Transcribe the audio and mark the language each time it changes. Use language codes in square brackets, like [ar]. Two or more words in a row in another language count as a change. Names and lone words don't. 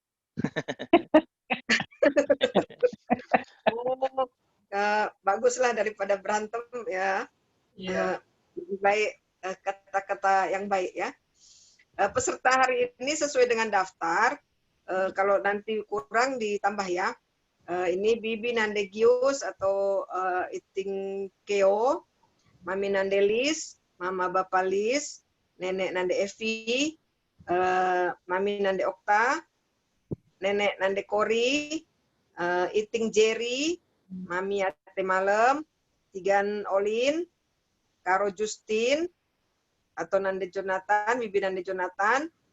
[id] Baguslah daripada berantem ya. Lebih baik kata-kata yang baik ya. Peserta hari ini sesuai dengan daftar. Kalau nanti kurang ditambah ya. Ini Bibi Nandegius atau Iting Keo, Mami Nandelis, Mama Bapa Lis, Nenek Nande Evi, Mami Nande Okta, Nenek Nande Kori, Iting Jerry, Mami Ate Malam, Tigan Olin, Karo Justin, atau Nande Jonathan, Bibi Nande Jonathan,